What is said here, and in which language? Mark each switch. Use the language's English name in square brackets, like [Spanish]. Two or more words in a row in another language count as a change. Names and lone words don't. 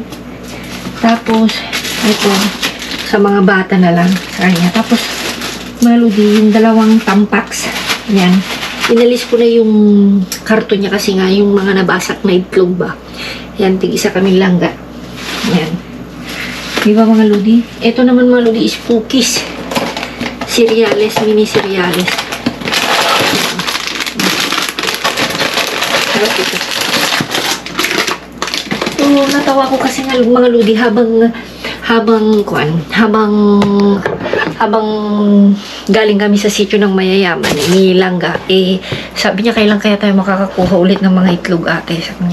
[Filipino] Tapos, ito, sa mga bata na lang. Sa kanya. Tapos, mga lodi, yung dalawang tampax. Yan. Inalis ko na yung karton niya kasi nga yung mga nabasak na itlog ba. Yan, tig-isa kami Langga. Yan. Di ba mga lodi? Ito naman mga lodi is cookies. [Spanish] Cereales, mini cereales. [Filipino] Sarap ito. So, natawa ko kasi nga mga lodi habang galing kami sa sityo ng mayayaman ni Langga, sabi niya kailan kaya tayo makakakuha ulit ng mga itlog ate, sabi niya.